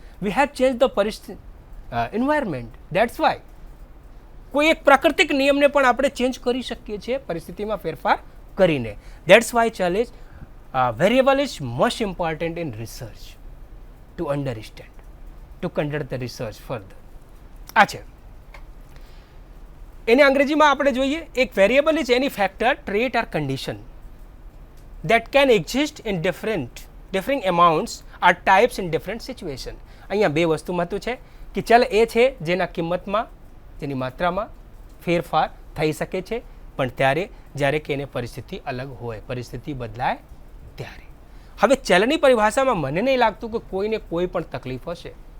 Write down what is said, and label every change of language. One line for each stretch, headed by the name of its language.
English: we have change the
Gujarati: પરિસ્થિતિ environment.
English: that's why
Gujarati: કોઈ એક પ્રાકૃતિક નિયમને પણ આપણે ચેન્જ કરી શકીએ છીએ પરિસ્થિતિમાં ફેરફાર કરીને.
English: That's why ચલ is variable is most important in research to understand, to conduct the research further.
Gujarati: આ છે એને અંગ્રેજીમાં આપણે જોઈએ.
English: એક variable is any factor, trait or condition that can exist in differing amounts or types in different situation.
Gujarati: અહીંયા બે વસ્તુ મહત્વ છે કે ચલ એ છે જેના કિંમતમાં, જેની માત્રામાં ફેરફાર થઈ શકે છે, પણ ત્યારે જ્યારે કે એને પરિસ્થિતિ અલગ હોય, પરિસ્થિતિ બદલાય ત્યારે. હવે ચલની પરિભાષામાં મને નહીં લાગતું કે કોઈને કોઈ પણ તકલીફ હશે.